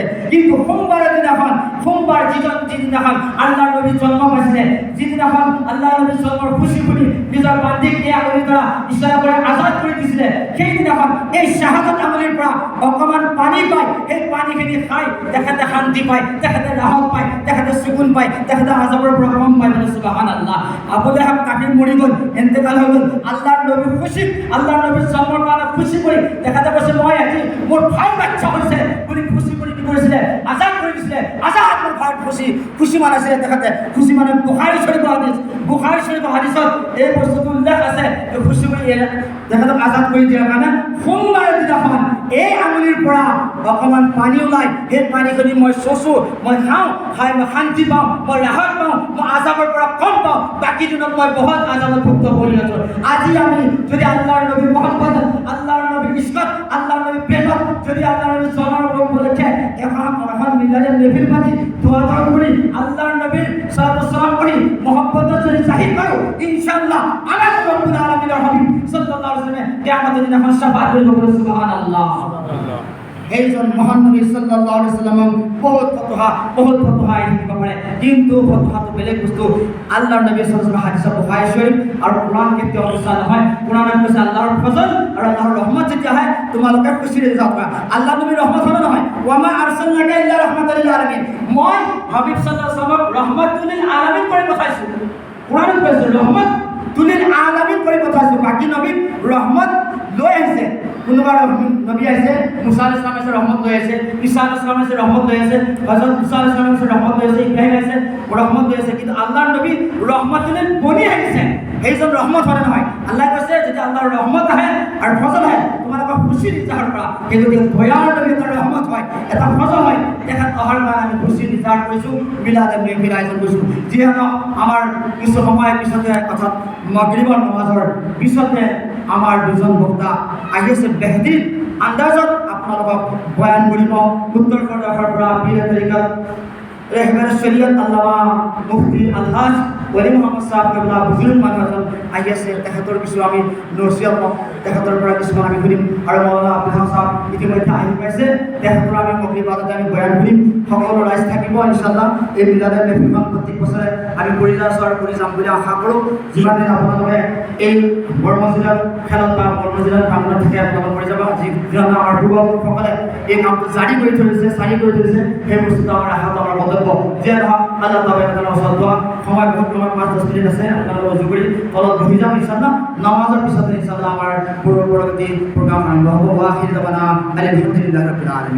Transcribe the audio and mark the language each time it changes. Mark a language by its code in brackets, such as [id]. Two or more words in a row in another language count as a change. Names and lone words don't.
[as] কিন্তু সোমবাৰৰ দিনাখন, সোমবাৰ যিদিনাখন আল্লাহৰ নবী জন্ম পাইছিলে, যিদিনাখন আল্লাহৰ নবীৰ জন্মৰ খুশি শুনি নিজৰ বান্দিক এই আঙুলিৰ দ্বাৰা ইশাৰা কৰি আজাদ কৰি দিছিলে, সেইদিনাখন এই শাহাদত আঙুলিৰ পৰা অকণমান পানী পায়, এই পানীখিনি খাই তেখেতে শান্তি পায়, তেখেতে ৰাহত পায়, তেখেতে সুকুন পায়, তেখেতে আজাবৰ পৰা কম পায়। সুবহানাল্লাহ। আবু লাহাব কাফিৰ মৰি গ'ল, ইন্তেকাল হৈ গ'ল, আল্লাহৰ নবীৰ খুশি, আল্লাহৰ নবীৰ জন্মৰ কাৰণে খুশি কৰি তেখেতে কৈছে মই আজি মোৰ ভাই বাচ্চা হৈছে বুলি খুশি কৰি কি কৰিছিলে, আজাদ কৰি দিছিলে। আজাদ মোৰ ভাই খুশি, খুশি মানাইছিলে তেখেতে, খুশি মানে বুখাৰী শৰীফৰ হাদিছ, বুখাৰী শৰীফৰ হাদিছত এই বস্তুটো উল্লেখ আছে, খুশি কৰি তেখেতক আজাদ কৰি দিয়াৰ কাৰণে সোমবাৰৰ দিনাখন এই আঙুলিৰ পৰা অকণমান পানী ওলায়, সেই পানীখিনি মই চচো, মই খাওঁ, খাই মই শান্তি পাওঁ, মই ৰাহত পাওঁ, মই আজাবৰ পৰা কম পাওঁ, বাকী দিনত মই বহুত আজাবত ভুক্ত কৰি আছোঁ। আজি আমি যদি আল্লাহৰ নবীৰ মহব্বত, আল্লাহৰ নবীৰ ইস্কত, আল্লাহৰ নবীৰ প্ৰেমত যদি আল্লাহৰ নবীৰ জন্মৰ উপলক্ষে এখন মিলাদে নবীৰ পাতি দোয়া কৰি আল্লাহৰ নবীৰ সালাম কৰি মহব্বত যদি জাহিৰ কৰোঁ, ইনশাআল্লাহ আমাৰ রব্বুল আলামিনের হাবিব [ar] صلى الله عليه وسلم [bn] কিয়ামতের দিনে শাফাআত করবে, [as] সুবহানাল্লাহ। এইজন মহান নবী [ar] صلى الله عليه وسلم [as] বহুত ফতোহা দিব পারে, কিন্তু ফতোহা তো বেলেগ বস্তু। আল্লাহর নবী [ar] صلى الله عليه وسلم [as] হাদিসে বুখারী শরীফ আর কোরআন কেতে অনুসার হয়, কোরআনে কৈছে আল্লাহর ফজল আর আল্লাহর রহমত যেতিয়া হয় তোমালোকে খুশি হৈ যাবা। আল্লাহ নবীর রহমত হলো নহয়, [ar] وما أرسلناك إلا رحمة للعالمين, [as] মই হাবিব [ar] صلى الله عليه وسلم رحمة للعالمين [as] করে পঠাইছো। কোরআনে কৈছে রহমত তুলিল আলামিন করে পঠাইছো, বাকি নবী রহমত লৈ আহিছে। কোনোবা নবী আহিছে, মুসা [ar] عليه السلام [as] এসে রহমত লৈ আহিছে, ঈসা [ar] عليه السلام [as] এসে রহমত লৈ আহিছে, হযরত মুসা [ar] عليه السلام [as] এসে রহমত লৈ আহিছে, ইব্রাহিম আহিছে রহমত লৈ আহিছে, কিন্তু আল্লাহর নবী রহমতুল বনি আহিছে, এইজন রহমত হয় নহয়। আল্লাহ কৈছে যেতিয়া আল্লাহৰ ৰহমত আহে আৰু ফজল আহে তোমালোকৰ খুশি নিজাহাৰ কৰা, কিন্তু দয়াৰ নবী এটা ৰহমত হয়, এটা ফজল হয়, তেখেত অহাৰ কাৰণে আমি খুশি নিজাহাৰ কৰিছোঁ, মিলাদ মেহফিল আয়োজন কৰিছোঁ। যিহেতু আমাৰ কিছু সময় পিছতে অৰ্থাৎ মাগৰিবৰ নমাজৰ পিছতে আমাৰ দুজন বক্তা আহি আছে, বেহদিন আন্দাজত আপোনালোকক বয়ান কৰিব। উত্তৰ প্ৰদেশৰ পৰা পীৰ তৰিকত ৰেহবাৰ শৰীয়ত আল্লামা মুফতি আলহাজ ওলি মোহাম্মদ সাহেব কেবলা বুজুৰ্গ মানুহ এজন আহি আছে, তেখেতৰ কিছু আমি নচিহত পাওঁ, তেখেতৰ পৰা কিছুমান আমি শুনিম। আৰু মৌলানা আব্দুল হাক সাহেব ইতিমধ্যে আহি পাইছে, তেখেতৰ আমি মগৰিবাদতে আমি বয়ান শুনিম। সকলো ৰাইজ থাকিব ইনশাআল্লাহ। এই মিলাদে মেহফিলখন প্ৰত্যেক বছৰে আমি কৰি যাওঁ আৰু কৰি যাম বুলি আশা কৰোঁ। যিমান দিন আপোনালোকে এই বৰমজিলাৰ খেলত বা বৰমজিলাৰ কামত থাকে আপোনালোক কৰি যাব। যিধৰণে আমাৰ পূৰ্বপুৰুষসকলে এই কামটো জাৰি কৰি থৈছে, সেই বস্তুটো আমাৰ আশাটো আমাৰ বক্তব্য। যিয়ে নহওক আল্লাহ তাআলাৰ ওচৰত দোৱা, সময় বহুত কম, 5-10 মিনিট আছে, আপোনালোকে অজু কৰি তলত বহি যাম ইনশাআল্লাহ। নামাজৰ পিছতে ইনশাআল্লাহ আমাৰ পৰৱৰ্তী প্ৰগ্ৰাম আৰম্ভ হ'ব। [ar] وآخر دعوانا الحمد لله رب العالمين.